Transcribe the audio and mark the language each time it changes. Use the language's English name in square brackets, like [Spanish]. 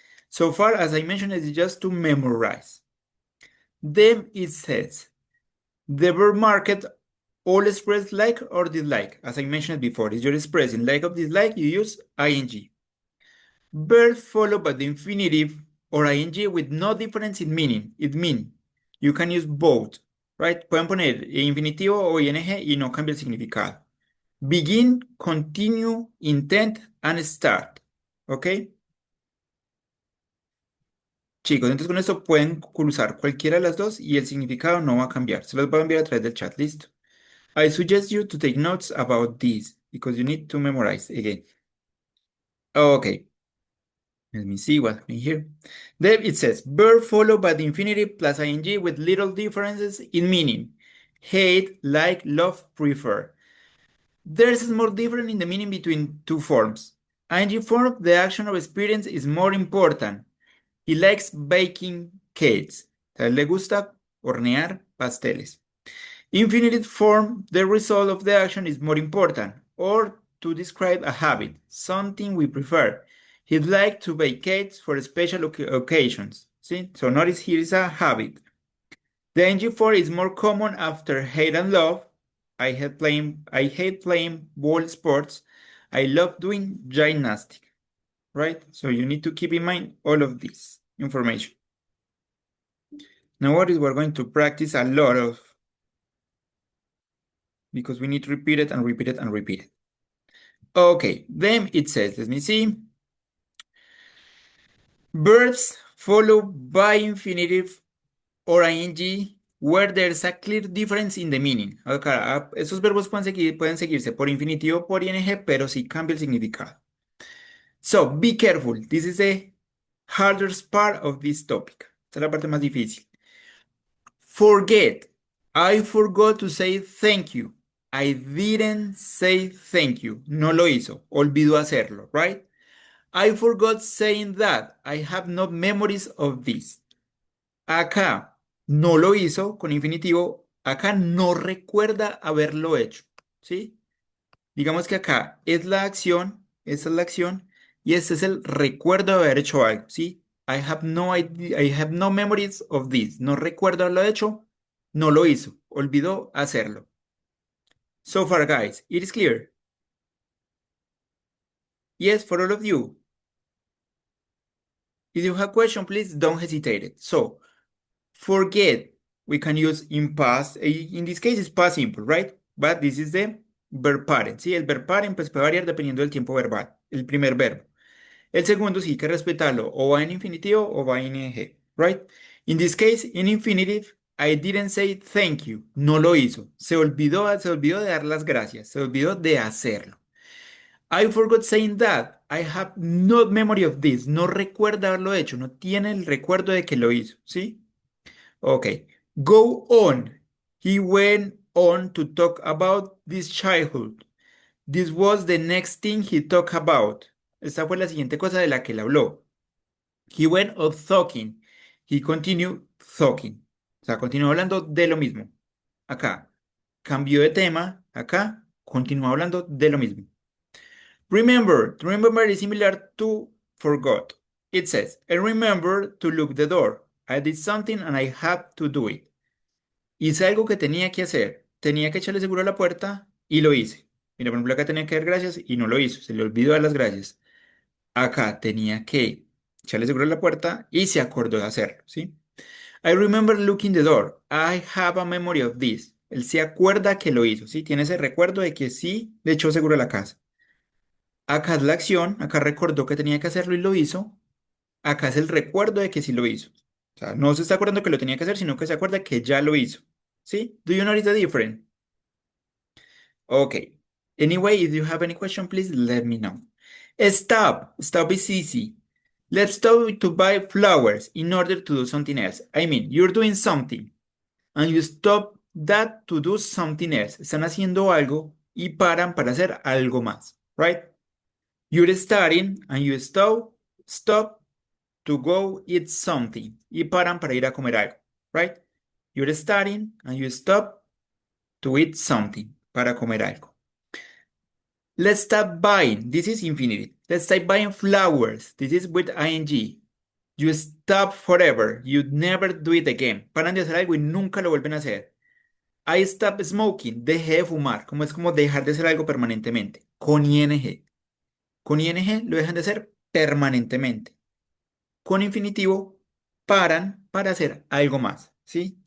[English] So far, as I mentioned, it's just to memorize. Then it says, the verb market all express like or dislike. As I mentioned before, if you're expressing like or dislike, you use ing. Verb followed by the infinitive or ing with no difference in meaning. It means you can use both, right? [Spanish] Pueden poner infinitivo o ing y no cambia el significado. [English] Begin, continue, intent, and start. ¿Ok? [Spanish] Chicos, entonces con esto pueden cruzar cualquiera de las dos y el significado no va a cambiar. Se los voy a enviar a través del chat. Listo. [English] I suggest you to take notes about this because you need to memorize again. Okay. Let me see what's in here. Then it says verb followed by the infinitive plus ing with little differences in meaning. Hate, like, love, prefer. There's more difference in the meaning between two forms. Ing form, the action of experience is more important. He likes baking cakes. [Spanish] A él le gusta hornear pasteles. [English] Infinitive form, the result of the action is more important, or to describe a habit, something we prefer. He'd like to bake cakes for special occasions. See? So notice here is a habit. The ing form is more common after hate and love. I hate playing ball sports. I love doing gymnastics. Right? So you need to keep in mind all of this information. Now what is we're going to practice a lot of, because we need to repeat it and repeat it and repeat it. Okay, then it says, let me see. Verbs followed by infinitive or ing where there's a clear difference in the meaning. [Spanish] Acá, esos verbos pueden seguirse por infinitivo o por ing, pero sí cambia el significado. [English] So, be careful. This is the hardest part of this topic. [Spanish] Esta es la parte más difícil. [English] Forget. I forgot to say thank you. I didn't say thank you. [Spanish] No lo hizo. Olvidó hacerlo, [English] right? I forgot saying that. I have no memories of this. [Spanish] Acá no lo hizo con infinitivo. Acá no recuerda haberlo hecho. ¿Sí? Digamos que acá es la acción, esta es la acción, y este es el recuerdo de haber hecho algo. ¿Sí? [English] I have no memories of this. [Spanish] No recuerdo haberlo hecho. No lo hizo. Olvidó hacerlo. [English] So far, guys, it is clear. Yes, for all of you. If you have a question, please don't hesitate it. So, forget, we can use in past. In this case, it's past simple, right? But this is the verb parent. [Spanish] Sí, el verb parent pues puede variar dependiendo del tiempo verbal, el primer verbo. El segundo sí hay que respetarlo, o va en infinitivo o va en ing, right? [English] In this case, in infinitive, I didn't say thank you. [Spanish] No lo hizo. Se olvidó de dar las gracias. Se olvidó de hacerlo. [English] I forgot saying that. I have no memory of this. [Spanish] No recuerda haberlo hecho. No tiene el recuerdo de que lo hizo. [English] ¿Sí? Ok. Go on. He went on to talk about this childhood. This was the next thing he talked about. [Spanish] Esta fue la siguiente cosa de la que él habló. [English] He went on talking. He continued talking. [Spanish] O sea, continuó hablando de lo mismo. Acá. Cambió de tema. Acá. Continuó hablando de lo mismo. [English] Remember. To remember is similar to forgot. It says, I remember to lock the door. I did something and I had to do it. [Spanish] Hice algo que tenía que hacer. Tenía que echarle seguro a la puerta y lo hice. Mira, por ejemplo, acá tenía que dar gracias y no lo hizo. Se le olvidó dar las gracias. Acá tenía que echarle seguro a la puerta y se acordó de hacerlo, ¿sí? [English] I remember looking the door. I have a memory of this. [Spanish] Él se acuerda que lo hizo, ¿sí? Tiene ese recuerdo de que sí le echó seguro a la casa. Acá es la acción, acá recordó que tenía que hacerlo y lo hizo. Acá es el recuerdo de que sí lo hizo. O sea, no se está acordando que lo tenía que hacer, sino que se acuerda que ya lo hizo. ¿Sí? [English] Do you notice the difference? Okay. Anyway, if you have any question, please let me know. Stop. Stop is easy. Let's stop to buy flowers in order to do something else. I mean, you're doing something and you stop that to do something else. [Spanish] Están haciendo algo y paran para hacer algo más, right? [English] You're studying and you stop to go eat something [Spanish] y paran para ir a comer algo, [English] right? You're studying and you stop to eat something [Spanish] para comer algo. [English] Let's stop buying. This is infinitive. Let's stop buying flowers. This is with ing. You stop forever. You never do it again. [Spanish] Paran de hacer algo y nunca lo vuelven a hacer. [English] I stop smoking. [Spanish] Dejé de fumar. Como es como dejar de hacer algo permanentemente. Con ing. Con ing lo dejan de hacer permanentemente. con infinitivo paran para hacer algo más, ¿sí?